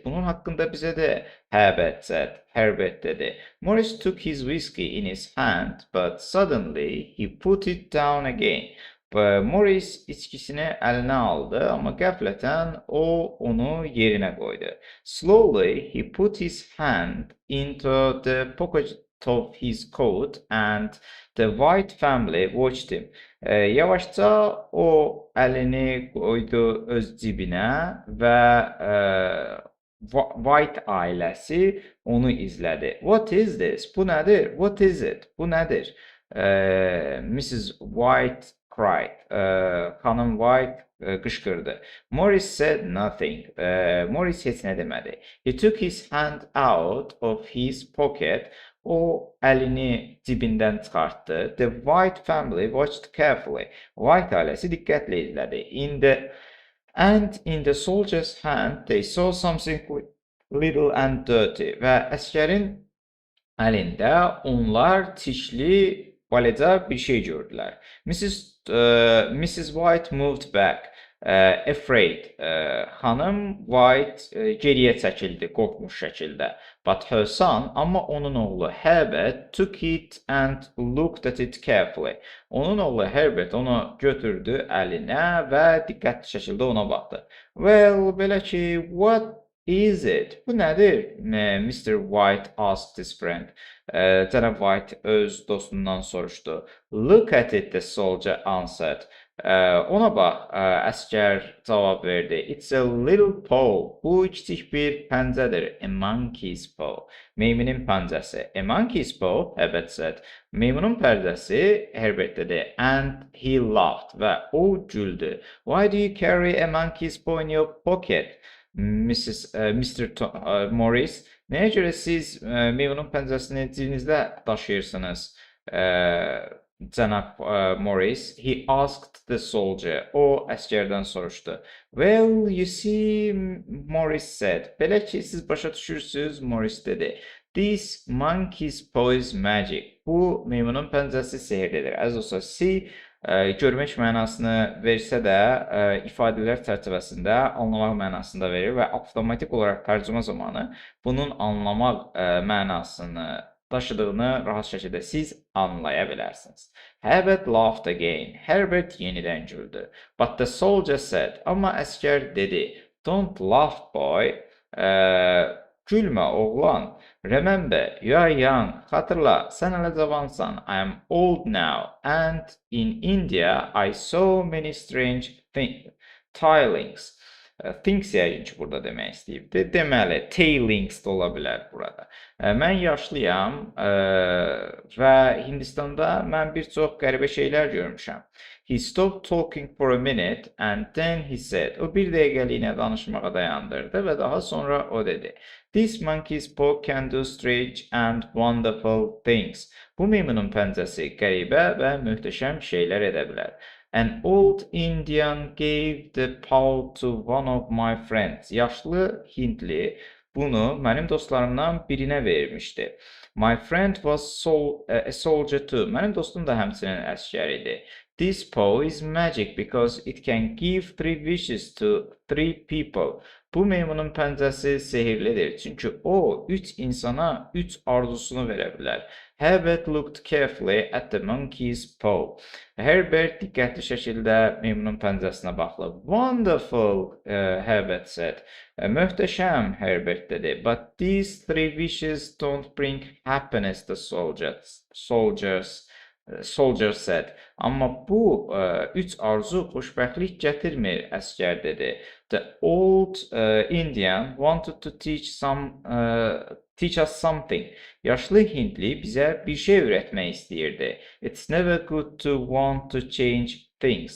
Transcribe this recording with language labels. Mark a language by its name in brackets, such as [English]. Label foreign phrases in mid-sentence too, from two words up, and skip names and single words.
[Azerbaijani] Bunun haqqında bizə də. Herbert dedi. [English] Morris took his whiskey in his hand, but suddenly he put it down again. [Azerbaijani] Morris içkisini əlinə aldı, amma qəflətən o onu yerinə qoydu. [English] Slowly he put his hand into the pocket of his coat and the White family watched him. [Azerbaijani] Yavaşca o əlini qoydu öz cibinə və White ailəsi onu izlədi. [English] What is this? [Azerbaijani] Bu nədir? [English] What is it? [Azerbaijani] Bu nədir? Mrs. [English] White cried. [Azerbaijani] Xanım White qışqırdı. [English] Morris said nothing. [Azerbaijani] Morris heç nə demədi. [English] He took his hand out of his pocket. [Azerbaijani] O əlini cibindən çıxartdı. [English] The White family watched carefully. [Azerbaijani] White ailəsi diqqətlə izlədi. [English] In the soldier's hand they saw something little and dirty. [Azerbaijani] Və əskərin əlində onlar tişli, balaca bir şey gördülər. [English] Mrs. White moved back. Afraid. [Azerbaijani] Xanım White geriyə çəkildi, qorxmuş şəkildə. [English] But her son, [Azerbaijani] amma onun oğlu [English] Herbert took it and looked at it carefully. [Azerbaijani] Onun oğlu Herbert onu götürdü əlinə və diqqətli şəkildə ona baxdı. Well, belə ki, [English] what is it? [Azerbaijani] Bu nədir? [English] Mr. White asked his friend. [Azerbaijani] Cənab White öz dostundan soruşdu. [English] Look at it, the soldier answered. [Azerbaijani] Ona bax, əskər cavab verdi. [English] It's a little paw. [Azerbaijani] Bu kiçik bir pəncədir. [English] A monkey's paw. [Azerbaijani] Meymunun pəncəsi. [English] A monkey's paw, Herbert said. [Azerbaijani] Meymunun pəncəsi, Herbert dedi. [English] And he laughed. [Azerbaijani] Və o güldü. [English] Why do you carry a monkey's paw in your pocket? Mr. [Azerbaijani] Morris Nəyə görə siz meymunun pəncəsini cibinizdə daşıyırsınız? [English] Cənab Morris, he asked the soldier. [Azerbaijani] O əsgərdən soruşdu. [English] Well, you see, Morris said. [Azerbaijani] Belə ki, siz başa düşürsünüz, Morris dedi. [English] This monkey's paw is magic. [Azerbaijani] Bu meymunun pəncəsi sehirlidir. Əziz dostlar, see görmək mənasını versə də ifadələr çərçivəsində anlamaq mənasında verir və avtomatik olaraq tərcümə zamanı bunun anlamaq mənasını daşıdığını rahat şəkildə siz anlaya bilərsiniz. [English] Herbert laughed again. [Azerbaijani] Herbert yenidən güldü. [English] But the soldier said. [Azerbaijani] Amma əskər dedi. [English] Don't laugh, boy. [Azerbaijani] Gülmə, oğlan. [English] Remember, you are young. [Azerbaijani] Xatırla, sən hələ cavansan. [English] I am old now. And in India, I saw many strange tilings. [Azerbaijani] Things yəqin ki, burada demək istəyibdir. Deməli, tailings da ola bilər burada. Mən yaşlıyam və Hindistanda mən bir çox qəribə şeylər görmüşəm. [English] He stopped talking for a minute and then he said. [Azerbaijani] O bir dəqiqəliyinə danışmağa dayandırdı və daha sonra o dedi. [English] This monkey's paw can do strange and wonderful things. [Azerbaijani] Bu meymunun pəncəsi qəribə və möhtəşəm şeylər edə bilər. [English] An old Indian gave the paw to one of my friends. [Azerbaijani] Yaşlı Hintli bunu mənim dostlarımdan birinə vermişdi. [English] My friend was a soldier too. [Azerbaijani] Mənim dostum da həmçinin əsgər idi. [English] This paw is magic because it can give 3 wishes to 3 people. [Azerbaijani] Bu meymunun pəncəsi sehirlidir, çünki o 3 insana 3 arzusunu verə bilər. [English] Herbert looked carefully at the monkey's paw. [Azerbaijani] Herbert diqqətli şəkildə meymunun pəncəsinə baxdı. [English] Wonderful, Herbert said. [Azerbaijani] Möhtəşəm, Herbert dedi. [English] But these 3 wishes don't bring happiness, the soldier said. [Azerbaijani] Amma bu 3 arzu xoşbəxtlik gətirmir, əskər dedi. [English] The old Indian wanted to teach us something. [Azerbaijani] Yaşlı Hintli bizə bir şey öyrətmək istəyirdi. [English] It's never good to want to change things.